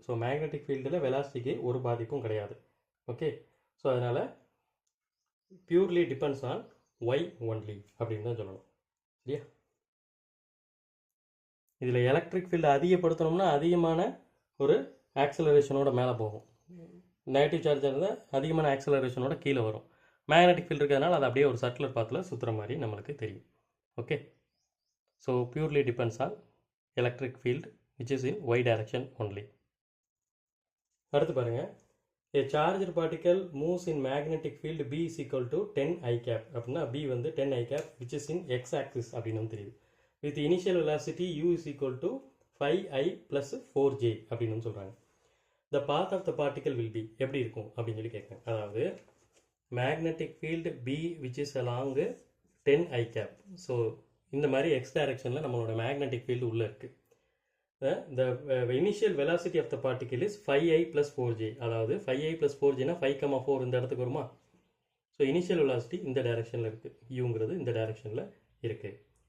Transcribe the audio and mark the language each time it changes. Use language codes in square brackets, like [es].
[ta] So magnetic ஃபீல்டில் வெலாசிட்டிக்கு ஒரு பாதிப்பும் கிடையாது. ஓகே, ஸோ அதனால் [en] purely depends on y only [ta] அப்படின்னு தான் சொல்லணும். சரியா, இதில் எலக்ட்ரிக் ஃபீல்டை அதிகப்படுத்தணும்னா அதிகமான ஒரு ஆக்சலரேஷனோட மேலே போகும், நெகட்டிவ் சார்ஜாக இருந்தால் அதிகமான ஆக்சலரேஷனோட கீழே வரும். மேக்னெட்டிக் ஃபீல்டு இருக்கிறதுனால அது அப்படியே ஒரு சர்க்குலர் பாத்தில் சுற்றுற மாதிரி நம்மளுக்கு தெரியும். [en] Okay, so purely depends on electric field which is in y direction only. [ta] அடுத்து பாருங்க, [en] a charged particle moves in magnetic field B is equal to 10 I cap. [ta] அப்படின்னா [en] B வந்து 10 I cap which is in x axis [ta] அப்படின்னு தெரியுது. [en] with initial velocity u is equal to 5I plus 4j [ta] அப்படின்னு சொல்கிறாங்க. [en] the path of the particle will be [ta] எப்படி இருக்கும் அப்படின்னு சொல்லி கேட்குறேன். அதாவது [en] magnetic field B which is along 10 I cap. [ta] So இந்த மாதிரி எக்ஸ் டைரக்ஷனில் நம்மளோட மேக்னெட்டிக் ஃபீல்டு உள்ளே இருக்குது. [en] the initial velocity of the particle is 5I plus 4j. [ta] அதாவது 5I plus 4jனா 5,4 இந்த இடத்துக்கு வருமா. ஸோ இனிஷியல் வெலாசிட்டி இந்த டைரக்ஷனில் இருக்குது, யூங்கிறது இந்த டைரக்ஷனில் இருக்குது.